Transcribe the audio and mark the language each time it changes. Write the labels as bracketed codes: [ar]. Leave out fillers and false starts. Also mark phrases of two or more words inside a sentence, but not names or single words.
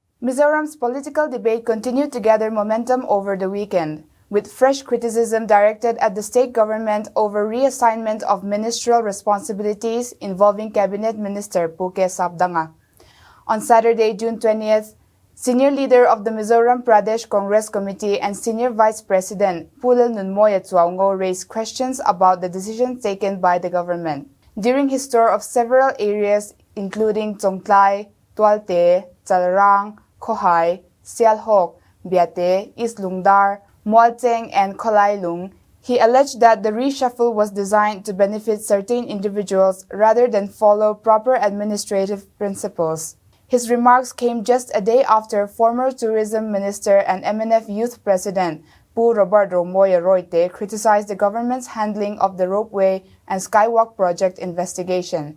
[en] Mizoram's political debate continued to gather momentum over the weekend, with fresh criticism directed at the state government over reassignment of ministerial responsibilities involving Cabinet Minister Pvt. Sabdanga. On Saturday, June 20th, Senior Leader of the Mizoram Pradesh Congress Committee and Senior Vice President Pulel Nunmoya Tsuaongo raised questions about the decision taken by the government. During his tour of several areas including Lunglei, Tualte, Tlabung, Khohai, Sialhok, Biate, East Lungdar, Mualteng, and Kolailung, he alleged that the reshuffle was designed to benefit certain individuals rather than follow proper administrative principles. His remarks came just a day after former Tourism Minister and MNF Youth President Pu Robert Romoya Roite criticized the government's handling of the ropeway and skywalk project investigation.